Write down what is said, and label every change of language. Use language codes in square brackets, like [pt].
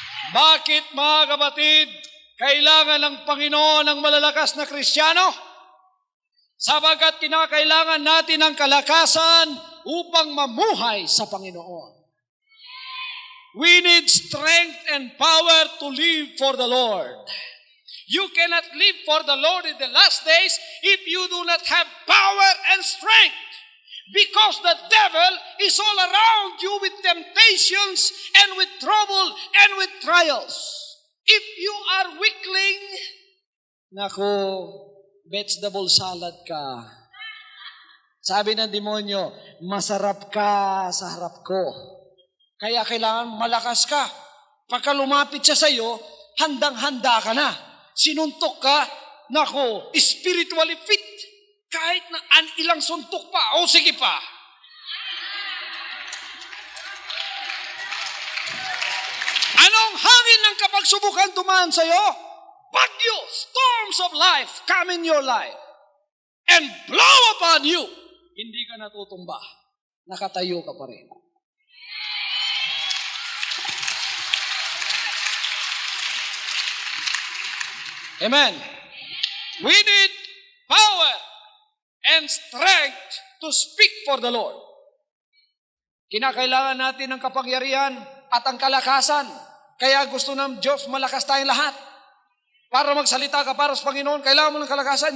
[tl] Bakit mga kapatid, kailangan ng Panginoon ng malalakas na Kristiyano? Sapagkat kinakailangan natin ng kalakasan upang mamuhay sa Panginoon. [en] We need strength and power to live for the Lord. You cannot live for the Lord in the last days if you do not have power and strength. Because the devil is all around you with temptations and with trouble and with trials. If you are weakling, nako, vegetable salad ka. [tl] Sabi ng demonyo, masarap ka sa harap ko. Kaya kailangan malakas ka. Pagka lumapit siya sa iyo, handang-handa ka na. Sinuntok ka, nako, spiritually fit. Kahit na ilang suntok pa, o sige pa. Anong hangin ng kapagsubukan dumaan sa iyo? Bagyo, [en] storms of life come in your life and blow upon you. [tl] Hindi ka natutumba. Nakatayo ka pa rin. [en] Amen. We need power and strength to speak for the Lord. [tl] Kinakailangan natin ng kapangyarihan at ang kalakasan. Kaya gusto ng Diyos malakas tayong lahat. Para magsalita ka para sa Panginoon, kailangan mo ng kalakasan.